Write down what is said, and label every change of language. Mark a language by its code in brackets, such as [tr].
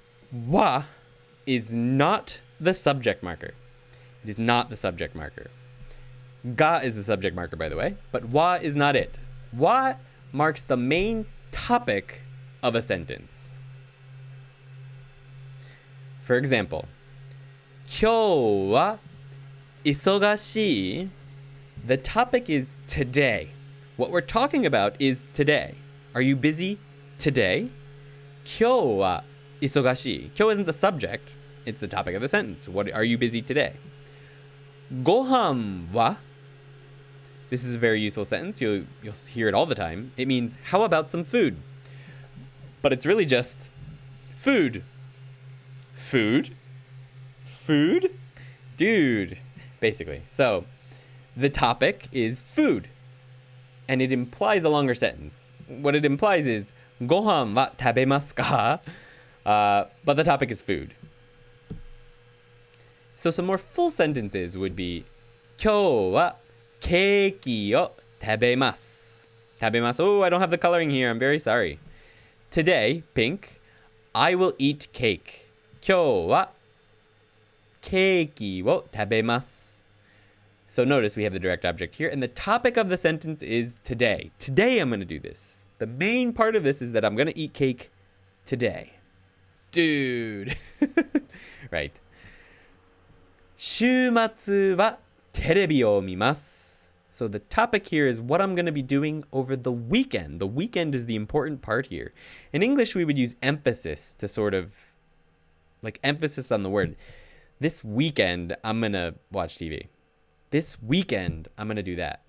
[en] Wa is not the subject marker. It is not the subject marker. Ga is the subject marker, by the way, but wa is not it. Wa marks the main topic of a sentence. For example, [ja] 今日は忙しい. [en] The topic is today. What we're talking about is today. Are you busy today? [ja] 今日は忙しい. [en] 今日 isn't the subject. It's the topic of the sentence. What are you busy today? [ja] ご飯は? [en] This is a very useful sentence. You'll hear it all the time. It means, how about some food? But it's really just food. Food? Food? Dude. Basically. So, the topic is food. And it implies a longer sentence. What it implies is, [ja] ご飯は食べますか? [en] But the topic is food. So some more full sentences would be [ja] 今日はケーキを食べます。食べます。 [en] Oh, I don't have the coloring here. I'm very sorry. Today, pink, I will eat cake. [ja] 今日はケーキを食べます。 [en] So notice we have the direct object here, and the topic of the sentence is today. Today I'm going to do this. The main part of this is that I'm going to eat cake today. Dude. Right. [ja] 週末はテレビを見ます。 [en] So the topic here is what I'm going to be doing over the weekend. The weekend is the important part here. In English, we would use emphasis to sort of, like emphasis on the word. This weekend, I'm going to watch TV. This weekend, I'm going to do that.